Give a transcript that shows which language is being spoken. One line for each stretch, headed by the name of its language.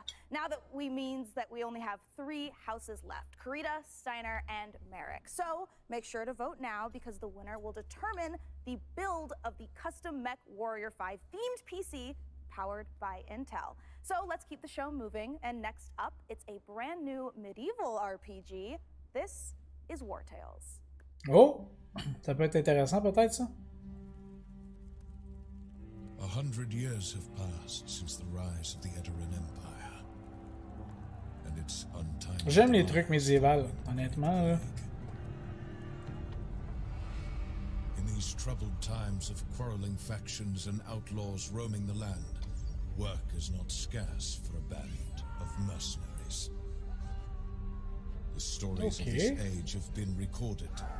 English: Now that means that we only have 3 houses left: Karita, Steiner, and Merrick. So, make sure to vote now, because the winner will determine the build of the custom MechWarrior 5 themed PC powered by Intel. So let's keep the show moving, and next up, it's a brand new medieval RPG. This is War Tales.
French: Oh, ça peut être intéressant peut-être ça.
English: 100 years have passed since the rise of the Edoran Empire, and its untimely.
French: J'aime les trucs médiévaux, honnêtement là.
English: In these troubled times of quarreling factions and outlaws roaming the land, work is not scarce for a band of mercenaries. The stories of this age have been recorded.